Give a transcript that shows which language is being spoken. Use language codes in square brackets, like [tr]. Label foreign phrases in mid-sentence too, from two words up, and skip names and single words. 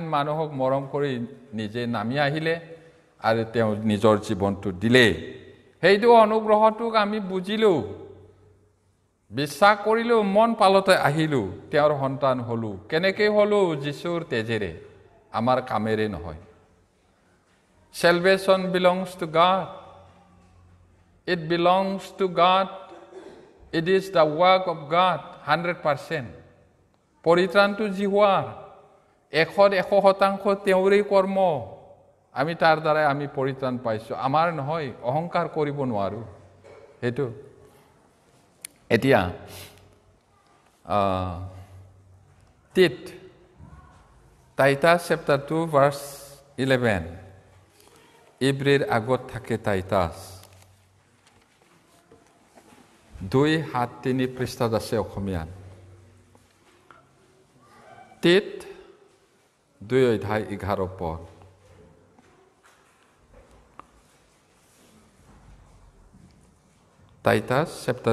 [as] মানুহক মৰম কৰি নিজে নামি আহিলে আৰু তেওঁ নিজৰ জীৱনটো দিলে সেইটো অনুগ্ৰহটোক আমি বুজিলো বিশ্বাস কৰিলো মন পালতে আহিলো তেওঁৰ সন্তান হলো কেনেকৈ হলো যীশুৰ তেজেৰে আমাৰ কামেৰে নহয় [en] salvation belongs to God it belongs to God it is the work of God [as] 100% পৰিত্ৰাণটো জিহুৱাৰ 100% তেওঁৰেই কৰ্ম আমি তাৰ দ্বাৰাই আমি পৰিত্ৰাণ পাইছো আমাৰ নহয় অহংকাৰ কৰিব নোৱাৰো হেতু এতিয়া [en] Titus chapter 2 verse 11 [as] ইব্ৰীৰ আগত থাকে Titus 2:7-3 পৃষ্ঠাত আছে অসমীয়াত Tit 2:11 [en] Titus chapter